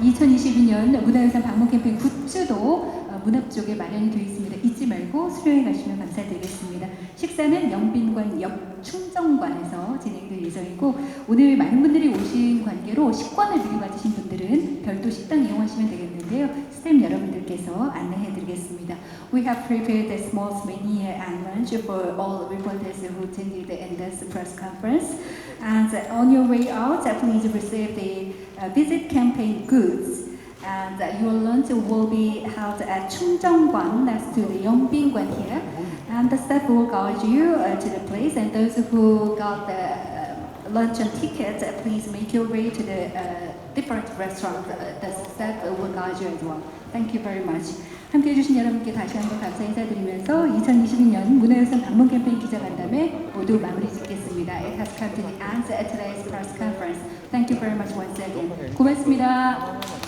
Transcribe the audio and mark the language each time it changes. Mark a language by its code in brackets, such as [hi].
[ko] 2022년 문화유산 방문 캠페인 굿즈도 문 앞쪽에 마련이 되어 있습니다. 잊지 말고 수료해 가시면 감사드리겠습니다. 식사는 영빈관 옆 충정관에서 진행될 예정이고 오늘 많은 분들이 오신 관계로 식권을 미리 받으신 분들은 별도 식당 이용하시면 되겠는데요. 스태프 여러분들께서 안내해 드리겠습니다. [en] We have prepared a small souvenir and lunch for all reporters who attended in this press conference. And on your way out, please receive the visit campaign goods. And your lunch will be held at Chungjeonggwan next to the Yongbin-gwan here. And the staff will guide you to the place. And those who got the luncheon ticket, please make your way to the different restaurants. The staff will guide you as well. Thank you very much. [ko] 함께해 주신 여러분께 다시 한번 감사 인사드리면서 2022년 문화유산 방문 캠페인 기자간담회 모두 마무리 짓겠습니다. [en] It has come to the end of today's press conference. Thank you very much once again. [ko] 고맙습니다.